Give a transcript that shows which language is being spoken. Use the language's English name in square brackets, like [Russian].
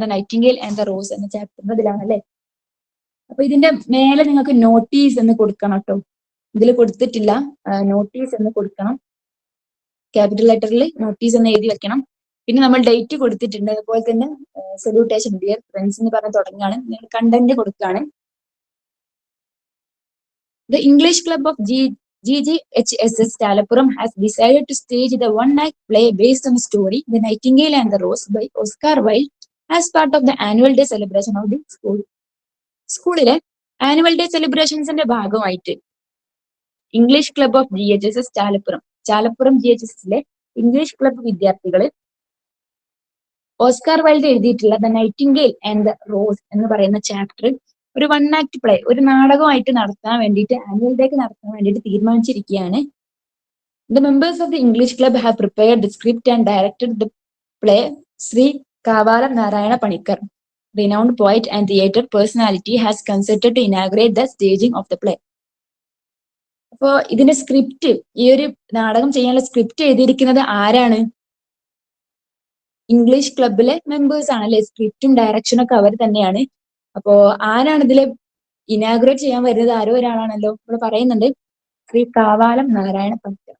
[Malayalam] The Nightingale and the rose എന്ന ചാപ്റ്ററിന്റെ ഇതിലാണ് അല്ലെ. അപ്പൊ ഇതിന്റെ മേലെ നിങ്ങൾക്ക് നോട്ടീസ് എന്ന് കൊടുക്കണം കേട്ടോ. ഇതിൽ കൊടുത്തിട്ടില്ല, നോട്ടീസ് എന്ന് കൊടുക്കണം. ക്യാപിറ്റൽ ലെറ്ററിൽ നോട്ടീസ് എന്ന് എഴുതി വെക്കണം. പിന്നെ നമ്മൾ ഡേറ്റ് കൊടുത്തിട്ടുണ്ട്. അതുപോലെ തന്നെ സല്യൂട്ടേഷൻ ഡിയർ ഫ്രണ്ട്സ് എന്ന് പറഞ്ഞ് തുടങ്ങുകയാണ്. നിങ്ങൾ കണ്ടന്റ് കൊടുക്കുകയാണ്. [English] The English Club of GGHSS Chalapuram has decided to stage the one-act play based on the story The Nightingale and the Rose by Oscar Wilde as part of the annual day celebration of the school. [Malayalam] സ്കൂളിലെ annual day സെലിബ്രേഷൻസിന്റെ ഭാഗമായിട്ട് English club of GHSS Chalappuram GHSSലെ English club വിദ്യാർത്ഥികൾ Oscar wild എഴുതിയിട്ടുള്ള the Nightingale and the rose എന്ന് പറയുന്ന chapter ഒരു one act play, ഒരു നാടകമായിട്ട് നടത്താൻ വേണ്ടിയിട്ട്, ആനുവൽ ഡേക്ക് നടത്താൻ വേണ്ടിയിട്ട് തീരുമാനിച്ചിരിക്കുകയാണ്. [English] The members of the English club have prepared the script and directed the play. Shri Kavalam Narayana Panicker, renowned poet and theatre personality, has consented to inaugurate the staging of the play. [Malayalam] അപ്പോ ഇതിന്റെ script, ഈ ഒരു നാടകം ചെയ്യാനുള്ള സ്ക്രിപ്റ്റ് എഴുതിയിരിക്കുന്നത് ആരാണ്? ഇംഗ്ലീഷ് ക്ലബിലെ മെമ്പേഴ്സ് ആണ് അല്ലെ, സ്ക്രിപ്റ്റും ഡയറക്ഷനും ഒക്കെ അവർ തന്നെയാണ്. അപ്പോ ആരാണ് ഇതില് ഇനാഗുറേറ്റ് ചെയ്യാൻ വരുന്നത്? ആരോ ഒരാളാണല്ലോ ഇവിടെ പറയുന്നുണ്ട്, ശ്രീ കാവാലം നാരായണ പണിക്കർ.